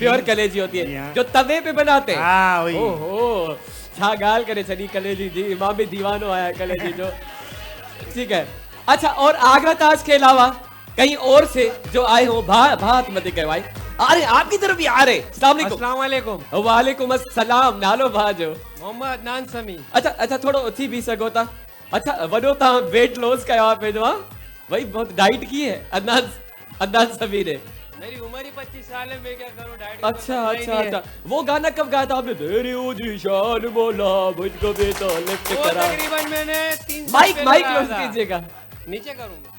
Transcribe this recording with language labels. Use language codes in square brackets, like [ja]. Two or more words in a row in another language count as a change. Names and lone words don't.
[hi] प्योर कलेजी होती जी है हाँ। जो तवे पे बनाते हैं? हाँ वही। [sd] ओहो छा गाल करे छड़ी कलेजी जी, इमाम भी दीवानो आया कलेजी जो। [hi] ठीक है। अच्छा और आगरा ताज के अलावा कहीं और से जो आए हो बात मत करवाई। अरे आपकी तरफ भी आ रहे। [ar] السلام عليكم. وعليكم السلام. [sd] नालो भाजो? [hi] मोहम्मद अदनान समी। [sd] अच्छा अच्छा थोड़ो उथी भी सको था। अच्छा वडो ता [en] weight loss [sd] कयो आहे पे जो भाई [hi] बहुत डाइट की है अदनान समी ने। मेरी उम्र ही 25 साल है, मैं क्या करूं डाइट। अच्छा वो गाना कब गाया था आपने? तेरी ऊंची शान बोला मुझको भी तो लिफ्ट वो करा। तकरीबन मैंने 3 [en] mic close [hi] कीजिएगा। नीचे करूं?